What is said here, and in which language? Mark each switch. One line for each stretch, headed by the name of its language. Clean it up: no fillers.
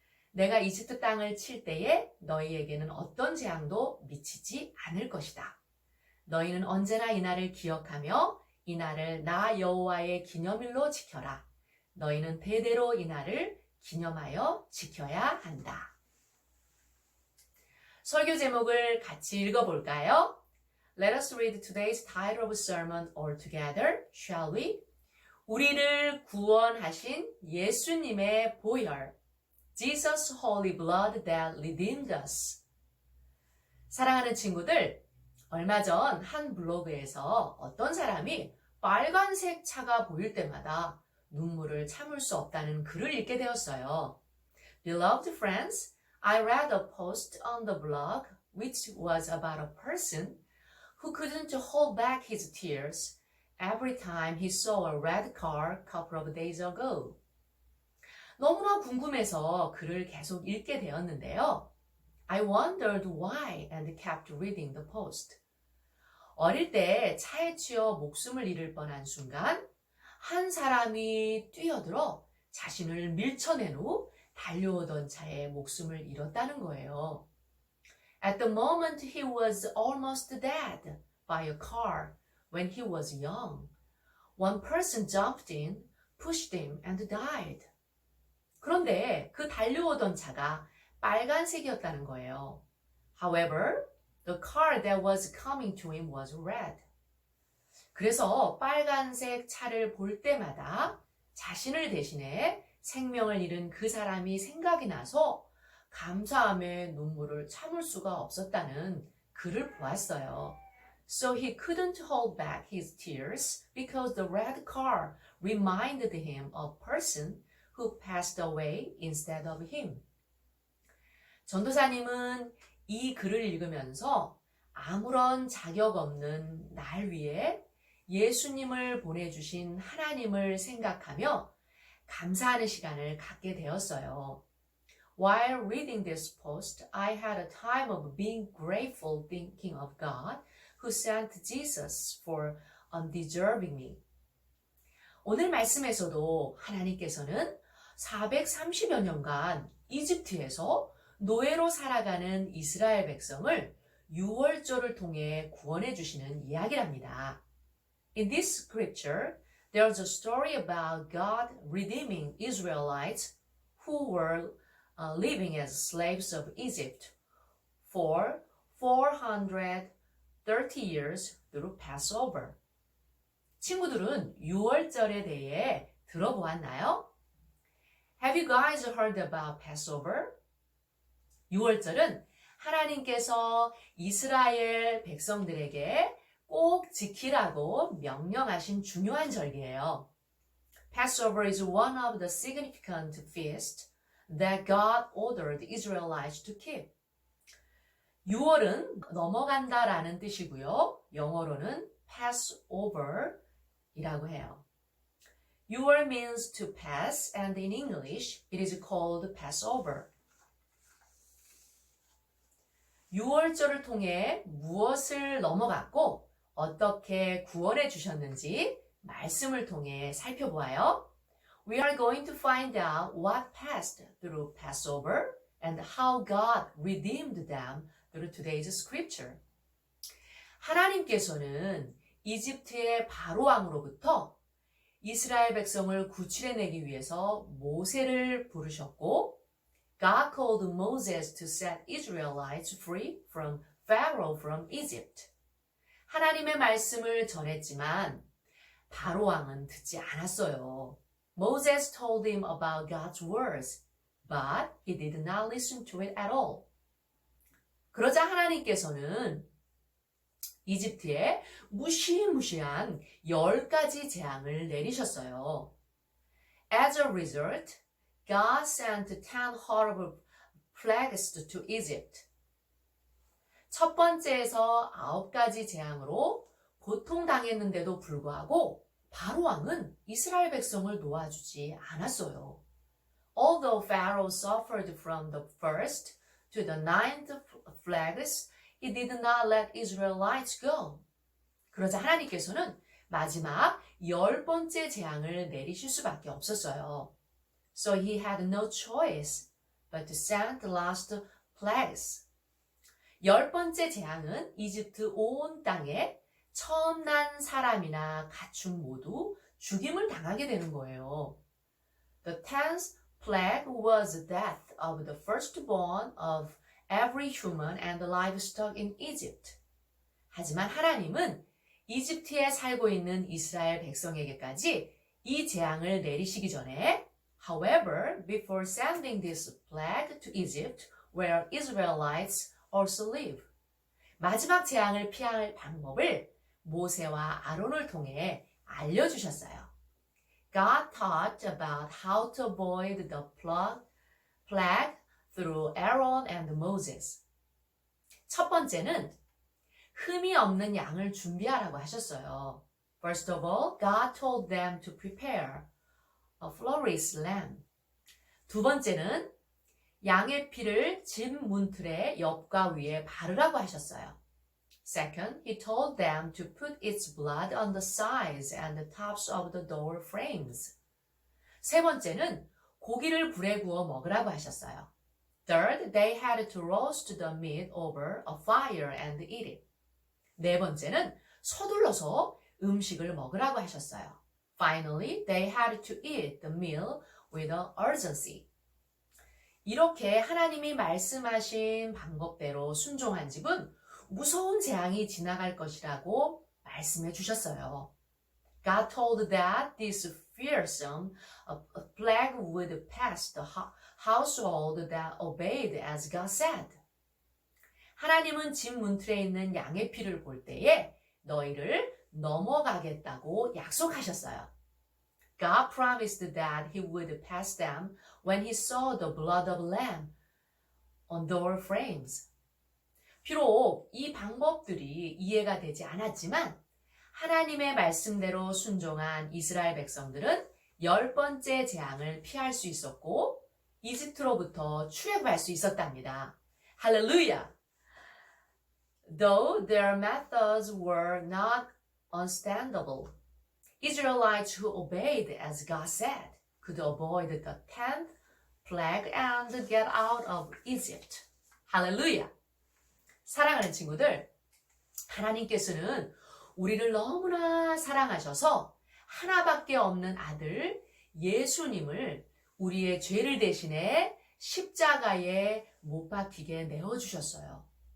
Korean: 내가 이집트 땅을 칠 때에 너희에게는 어떤 재앙도 미치지 않을 것이다. 너희는 언제나 이 날을 기억하며 이 날을 나 여호와의 기념일로 지켜라. 너희는 대대로 이 날을 기념하여 지켜야 한다. 설교 제목을 같이 읽어볼까요?
English: Let us read today's title of sermon all together, shall we?
Korean: 우리를 구원하신 예수님의 보혈,
English: Jesus' holy blood that redeemed us.
Korean: 사랑하는 친구들, 얼마 전 한 블로그에서 어떤 사람이 빨간색 차가 보일 때마다 눈물을 참을 수 없다는 글을 읽게 되었어요.
English: Beloved friends, I read a post on the blog which was about a person who couldn't hold back his tears every time he saw a red car a couple of days ago.
Korean: 너무나 궁금해서 글을 계속 읽게 되었는데요.
English: I wondered why and kept reading the post.
Korean: 어릴 때 차에 치여 목숨을 잃을 뻔한 순간 한 사람이 뛰어들어 자신을 밀쳐낸 후 달려오던 차에 목숨을 잃었다는 거예요.
English: At the moment he was almost dead by a car when he was young. One person jumped in, pushed him and died.
Korean: 그런데 그 달려오던 차가 빨간색이었다는 거예요.
English: However, the car that was coming to him was red.
Korean: 그래서 빨간색 차를 볼 때마다 자신을 대신해 생명을 잃은 그 사람이 생각이 나서 감사함에 눈물을 참을 수가 없었다는 글을 보았어요.
English: So he couldn't hold back his tears because the red car reminded him of a person who passed away instead of him.
Korean: 전도사님은 이 글을 읽으면서 아무런 자격 없는 날 위에 예수님을 보내주신 하나님을 생각하며 감사하는 시간을 갖게 되었어요.
English: While reading this post, I had a time of being grateful thinking of God who sent Jesus for undeserving me.
Korean: 오늘 말씀에서도 하나님께서는 430여 년간 이집트에서 노예로 살아가는 이스라엘 백성을 유월절을 통해 구원해 주시는 이야기랍니다.
English: In this scripture, there's a story about God redeeming Israelites who were living as slaves of Egypt for 430 years through Passover.
Korean: 친구들은 유월절에 대해 들어보았나요?
English: Have you guys heard about Passover?
Korean: 유월절은 하나님께서 이스라엘 백성들에게 꼭 지키라고 명령하신 중요한 절기예요.
English: Passover is one of the significant feasts that God ordered the Israelites to keep.
Korean: 6월은 넘어간다라는 뜻이고요. 영어로는 Passover이라고 해요.
English: 6월 means to pass and in English it is called Passover.
Korean: 6월절을 통해 무엇을 넘어갔고 어떻게 구원해 주셨는지 말씀을 통해 살펴보아요.
English: We are going to find out what passed through Passover and how God redeemed them through today's scripture.
Korean: 하나님께서는 이집트의 바로 왕으로부터 이스라엘 백성을 구출해내기 위해서 모세를 부르셨고
English: God called Moses to set Israelites free from Pharaoh from Egypt.
Korean: 하나님의 말씀을 전했지만 바로 왕은 듣지 않았어요.
English: Moses told him about God's words, but he did not listen to it at all.
Korean: 그러자 하나님께서는 이집트에 무시무시한 10가지 재앙을 내리셨어요.
English: As a result, God sent 10 horrible plagues to Egypt.
Korean: 첫 번째에서 9가지 재앙으로 고통당했는데도 불구하고 바로왕은 이스라엘 백성을 놓아주지 않았어요.
English: Although Pharaoh suffered from the first to the ninth plagues, he did not let Israelites go.
Korean: 그러자 하나님께서는 마지막 10번째 재앙을 내리실 수밖에 없었어요.
English: So he had no choice but to send the last plagues.
Korean: 10번째 재앙은 이집트 온 땅에 처음 난 사람이나 가축 모두 죽임을 당하게 되는 거예요.
English: The 10th plague was the death of the firstborn of every human and livestock in Egypt.
Korean: 하지만 하나님은 이집트에 살고 있는 이스라엘 백성에게까지 이 재앙을 내리시기 전에
English: However, before sending this plague to Egypt, where Israelites also live,
Korean: 마지막 재앙을 피할 방법을 모세와 아론을 통해 알려주셨어요.
English: God taught about how to avoid the plague through Aaron and Moses.
Korean: 첫 번째는 흠이 없는 양을 준비하라고 하셨어요.
English: First of all, God told them to prepare a flawless lamb.
Korean: 두 번째는 양의 피를 집 문틀의 옆과 위에 바르라고 하셨어요.
English: Second, he told them to put its blood on the sides and the tops of the door frames.
Korean: 세 번째는 고기를 불에 구워 먹으라고 하셨어요.
English: Third, they had to roast the meat over a fire and eat it.
Korean: 네 번째는 서둘러서 음식을 먹으라고 하셨어요.
English: Finally, they had to eat the meal with urgency.
Korean: 이렇게 하나님이 말씀하신 방법대로 순종한 집은 무서운 재앙이 지나갈 것이라고 말씀해 주셨어요.
English: God told that this fearsome plague would pass the household that obeyed as God said.
Korean: 하나님은 집 문틀에 있는 양의 피를 볼 때에 너희를 넘어가겠다고 약속하셨어요.
English: God promised that he would pass them when he saw the blood of lamb on door frames.
Korean: 비록 이 방법들이 이해가 되지 않았지만 하나님의 말씀대로 순종한 이스라엘 백성들은 10번째 재앙을 피할 수 있었고 이집트로부터 출애굽할 수 있었답니다. 할렐루야!
English: Though their methods were not understandable, Israelites who obeyed as God said could avoid the 10th plague and get out of Egypt.
Korean: 할렐루야! 사랑하는 친구들, 하나님께서는 우리를 너무나 사랑하셔서 하나밖에 없는 아들 예수님을 우리의 죄를 대신해 십자가에 못 박히게 내어주셨어요.